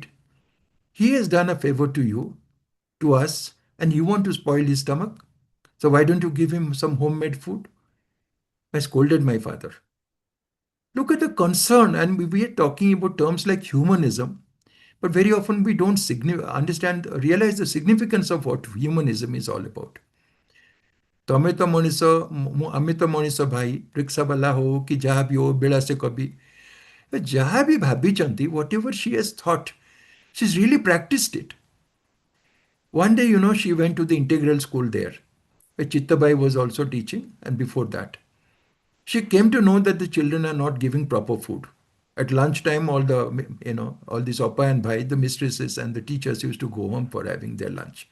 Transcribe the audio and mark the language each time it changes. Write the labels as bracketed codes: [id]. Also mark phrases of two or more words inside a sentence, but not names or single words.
[en] He has done a favor to you, to us, and you want to spoil his stomach. So why don't you give him some homemade food? I scolded my father. Look at the concern, and we are talking about terms like humanism, but very often we don't realize the significance of what humanism is all about. [or] ତମେ ତ ମଣିଷ, ଆମେ ତ ମଣିଷ ଭାଇ, ରିକ୍ସାବାଲା ହଉ କି ଯାହା ବି ହଉ, ବେଳାସେ କବି, ଯାହା ବି ଭାବିଛନ୍ତି, [en] whatever she has thought, she's really practiced it. One day, she went to the integral school there, where Chittabai was also teaching, and before that. She came to know that the children are not giving proper food. At lunchtime, all these Oppa and Bhai, the mistresses and the teachers used to go home for having their lunch.